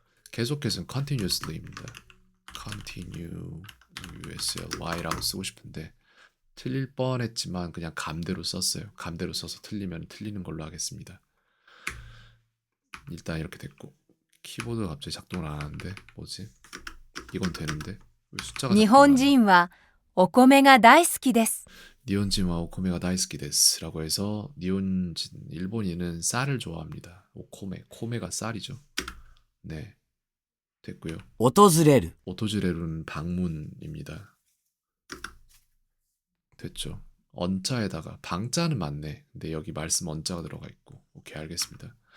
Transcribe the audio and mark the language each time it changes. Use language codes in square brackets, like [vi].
[ko] 계속해서는 continuously입니다. continuously라고 쓰고 싶은데 틀릴 뻔했지만 그냥 감대로 썼어요. 감대로 써서 틀리면 틀리는 걸로 하겠습니다. 일단 이렇게 됐고 키보드가 갑자기 작동을 안 하는데 뭐지? 이건 되는데 왜 숫자가 [ja] 日 [ko] 작동 [ja] 本 [ko] 안 해? [ja] 人はお米が大好きです。 니혼진와 오코메가 다이스키 데스라고 [ko] 해서 니혼진 일본인은 쌀을 좋아합니다. 오코메 코메가 쌀이죠. 네 됐고요. [ja] 訪れる、 [ko] 오토즈레루는 방문입니다. 됐죠. 언자에다가 방자는 맞네. 근데 여기 말씀 언자가 들어가 있고 오케이 알겠습니다.